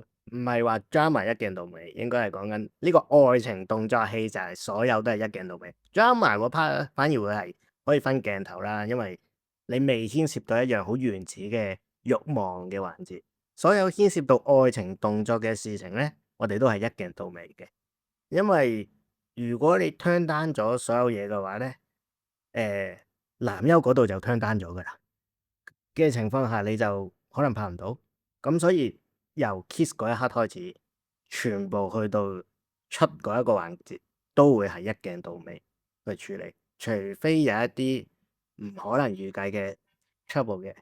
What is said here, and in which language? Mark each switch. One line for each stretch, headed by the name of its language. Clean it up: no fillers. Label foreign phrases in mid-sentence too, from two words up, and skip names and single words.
Cantonese: 唔係話 drama 一鏡到尾，應該係講緊呢個愛情動作戲就係所有都係一鏡到尾。drama 嗰 part 咧反而會係可以分鏡頭啦，因為你未牽涉到一樣好原始嘅慾望嘅環節。所有牽涉到愛情動作嘅事情咧，我哋都係一鏡到尾嘅。因為如果你
English: turn down
Cantonese: 咗所有嘢嘅話咧，男優嗰度就
English: turn down
Cantonese: 咗噶啦嘅情況下，你就可能拍唔到。咁所以由 kiss 嗰一刻開始，全部去到出嗰一個環節，都會係一鏡到尾去處理，除非有一啲唔可能預計嘅 trouble 嘅。